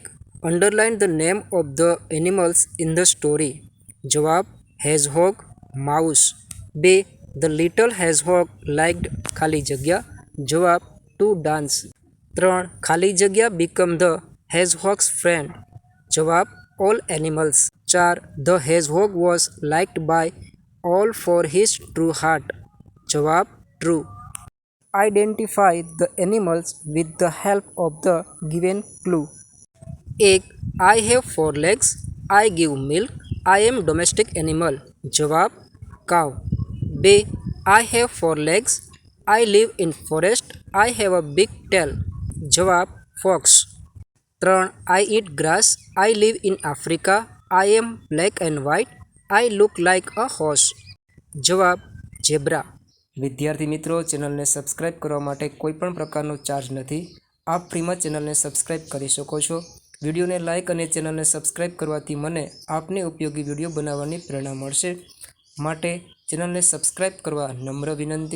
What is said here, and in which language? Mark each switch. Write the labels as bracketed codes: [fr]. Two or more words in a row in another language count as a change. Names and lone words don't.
[en] Underline the name of the animals in the story. જવાબ hedgehog, mouse. 2. The little hedgehog liked [gu] ખાલી જગ્યા. [en] જવાબ to dance. 3. [gu] ખાલી જગ્યા [en] become the hedgehog's friend. જવાબ all animals. 4. The hedgehog was liked by all for his true heart. જવાબ true. Identify the animals with the help of the given clue. 1. I have 4 legs. I give milk. I am domestic animal. જવાબ cow. 2. I have 4 legs. I live in forest. I have a big tail. જવાબ fox. 3. I eat grass. I live in Africa. I am black and white. I look like a horse. જવાબ zebra. [gu] વિદ્યાર્થી મિત્રો, ચેનલને સબસ્ક્રાઇબ કરવા માટે કોઈ પણ પ્રકારનો ચાર્જ નથી. આપ ફ્રીમાં ચેનલને સબસ્ક્રાઇબ કરી શકો છો. વિડીયોને લાઇક અને ચેનલને સબસ્ક્રાઇબ કરવાથી મને આપને ઉપયોગી વિડીયો બનાવવાની પ્રેરણા મળશે. માટે ચેનલને સબસ્ક્રાઇબ કરવા નમ્ર વિનંતી.